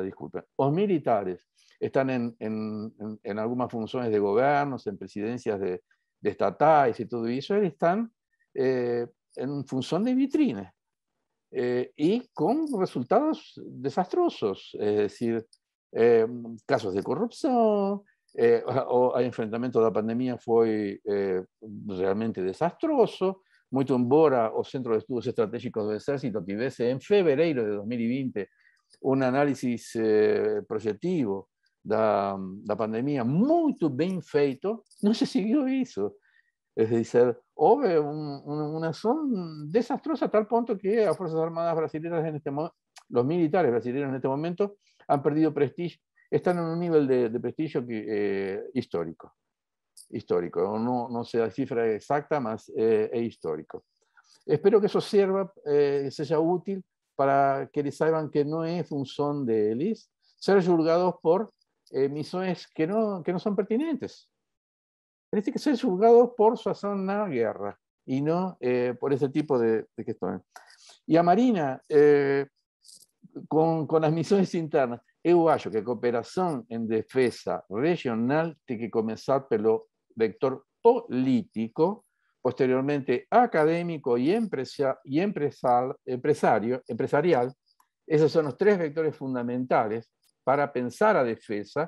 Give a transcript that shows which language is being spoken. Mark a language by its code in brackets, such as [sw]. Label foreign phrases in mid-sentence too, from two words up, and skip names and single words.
[es] disculpen, los militares están en algunas funciones de gobiernos, en presidencias de estatais y todo eso, están en función de vitrines y con resultados desastrosos, es decir, casos de corrupción, o el [pt] enfrentamento da pandemia foi realmente desastroso, muito embora o Centro de Estudos Estratégicos do Exército tivesse em fevereiro de 2020 um [es] análisis proyectivo [pt] da pandemia muito bem feito, não se seguiu isso. [es] Es decir, houve una acción desastrosa a tal punto que las Fuerzas Armadas brasileñas en este momento, los militares brasileños en este momento han perdido prestigio, están en un nivel de prestigio histórico. Histórico, no sé la cifra exacta, mas es histórico. Espero que eso sirva, sea útil para que les saiban que no es función de ellos ser juzgados por misiones que no son pertinentes. Tiene que ser juzgados por su acción en la guerra y no por ese tipo de cuestiones. Y a Marina, con las misiones internas, [pt] eu acho que a [es] cooperación en defensa regional tiene que comenzar pelo vector político, posteriormente académico y empresarial. Esos son los tres vectores fundamentales para pensar a defensa.